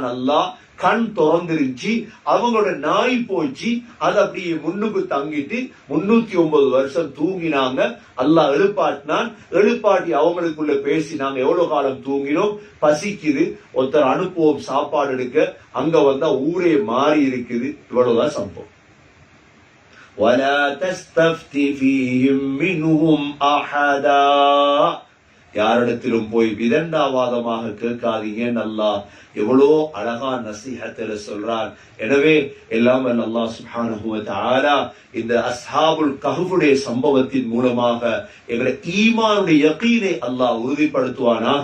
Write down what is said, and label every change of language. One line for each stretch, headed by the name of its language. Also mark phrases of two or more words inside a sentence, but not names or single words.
Tamil: அல்லாஹ் கண் திறந்துருச்சு, அவங்களோட நாய் போச்சு, அது அப்படியே முன்னுக்கு தங்கிட்டு 309 வருஷம் தூங்கினாங்க. அல்லாஹ் எழுப்பாட்டினான். எழுப்பாட்டி அவங்களுக்குள்ள பேசினாங்க, எவ்வளவு காலம் தூங்கினோம், பசிக்குது, ஒருத்தர் அனுப்புவோம் சாப்பாடு எடுக்க. அங்க வந்தா ஊரே மாறி இருக்குது. இவ்வளவுதான் சம்பவம்.
Arabic: وَلَا تَسْتَفْتِ فِيهِمْ مِنْهُمْ أَحَدًا.
Tamil: யாரிடத்திலும் போய் விதண்டாவாதமாக கேட்காதீங்க. அல்லாஹ் எவ்வளோ அழகா நசீஹத்துல சொல்றான். எனவே எல்லாம் வல்ல அல்லாஹ்
Arabic: سبحانه وتعالى
Tamil: இந்த அஸ்ஹாபுல் கஹ்ஃபுடைய சம்பவத்தின் மூலமாக எங்களுடைய ஈமானுடைய யகீனை அல்லாஹ் உறுதிப்படுத்துவானாக.